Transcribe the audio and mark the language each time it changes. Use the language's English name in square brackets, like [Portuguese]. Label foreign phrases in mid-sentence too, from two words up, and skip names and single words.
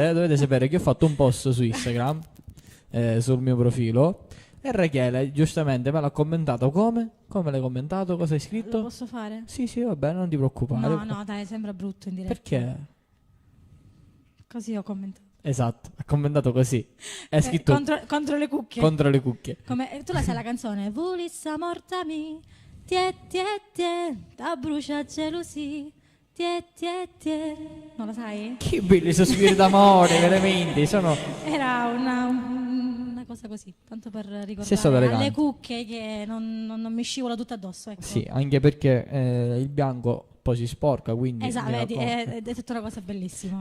[Italian] sapere che ho fatto un post su Instagram sul mio profilo E Rachele giustamente me l'ha commentato come? Come l'hai commentato? Cosa hai Lo scritto? posso fare? Sì, sì, va bene, non ti preoccupare. No, no, dai, sembra brutto in diretta. Perché? Così ho commentato. Esatto, ha commentato così. È scritto Contro le cucche. contro le cucchie. Tu la sai la canzone? Vulissa mortami, tie tie tie, da brucia gelosi, tie tie tie. Non la sai? Che belli sospiri d'amore, veramente. Era una cosa così, tanto per Sei stato ricordare elegante. alle cucche che non mi scivola tutto addosso, ecco. Sì, anche perché il bianco poi si sporca, quindi... Esatto, mi vedi, raccomando. è tutta una cosa bellissima.